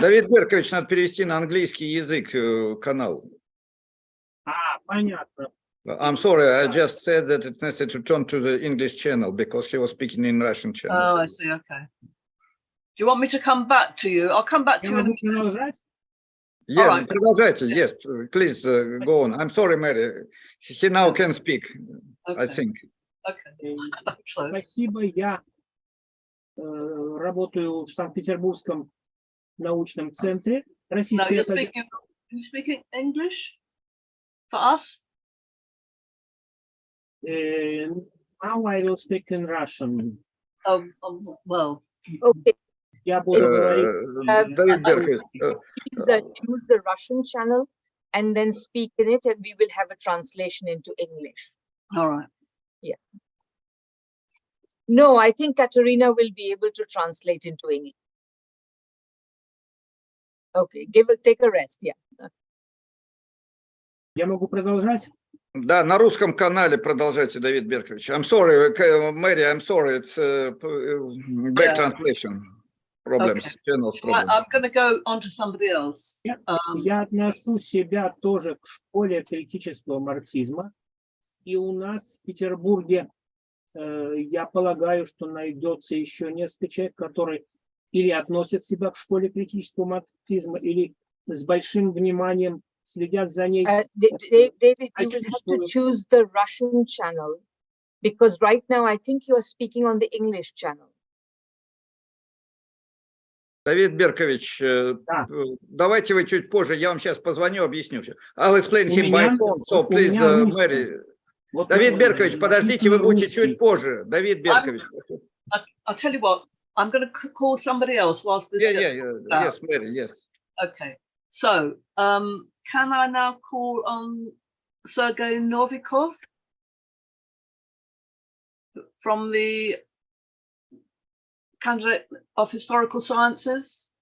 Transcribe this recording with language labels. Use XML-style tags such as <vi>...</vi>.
<ru>Давид Беркович, надо перевести на английский язык канал. Понятно.</ru> <en>I'm sorry, I just said that it's necessary to turn to the English channel because he was speaking in Russian channel. Oh, I see. Okay. Do you want me to come back to you? I'll come back to you. Yeah, right.</en> <ru>продолжайте.</ru> <en>Yes, please go on. I'm sorry, Mary. He now can speak, Okay. I think. Okay.</en> <ru>Спасибо. Я работаю в Санкт-Петербургском научном центре</ru> <en>No,</en> <ru>Российской</ru> <en>you're</en> <ru>академии.</ru> <en>speaking. Are you speaking English for us? Now I will speak in Russian. Well. Okay,</en> <ru>Я буду говорить. Давид Беркович,</ru> <en>please choose the Russian channel and then speak in it, and we will have a translation into English. All right. Yeah. No, I think Katerina will be able to translate into English. Okay, take a rest. Yeah.</en> <ru>Я могу продолжать? да, на русском канале продолжайте, Давид Беркович.</ru> <en>I'm sorry, Mary, I'm sorry, it's back translation problems, Okay. channels problems. I'm going to go on to somebody else.</en> <ru>Я отношу себя тоже к школе критического марксизма. И у нас в Петербурге, я полагаю, что найдется еще несколько человек, которые или относят себя к школе критического марксизма, или с большим вниманием следят за ней.</ru> <en>David, you will have to choose the Russian channel, because right now I think you are speaking on the English channel.</en> <ru>Давид Беркович, давайте вы чуть позже, я вам сейчас позвоню, объясню все.</ru> <en>I'll explain him by phone, so please, Mary.</en> <ru>Давид Беркович, подождите, вы будете чуть позже. Давид Беркович.</ru> <en>I'll tell you what, I'm going to call somebody else whilst this gets out. Yes, Mary, yes. Okay, so can I now call on Sergei Novikov from the candidate of historical sciences?</en>